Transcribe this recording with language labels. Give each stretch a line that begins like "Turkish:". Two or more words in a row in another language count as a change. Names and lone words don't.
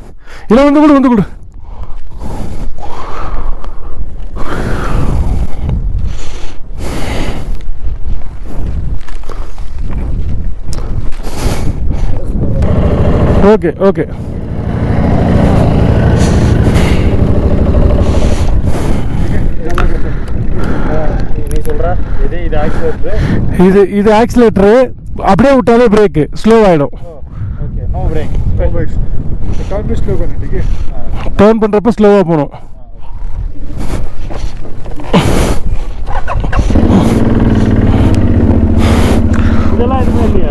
Tamil: இல்லை வந்து கொடு வந்து கொடு.
English: okay okay.
Hindi: नहीं सुन रहा.
Tamil: இது ஆக்சிலேட்டர். இது ஆக்சிலேட்டரு. அப்படியே விட்டாலே பிரேக்கு ஸ்லோ ஆகிடும்.
English: okay, no brake. turn slow
Hindi: करने, ठीक है?
Tamil: டர்ன் பண்ணுறப்ப ஸ்லோவாக போகணும். இதெல்லாம் எதுவுமே இல்லையா?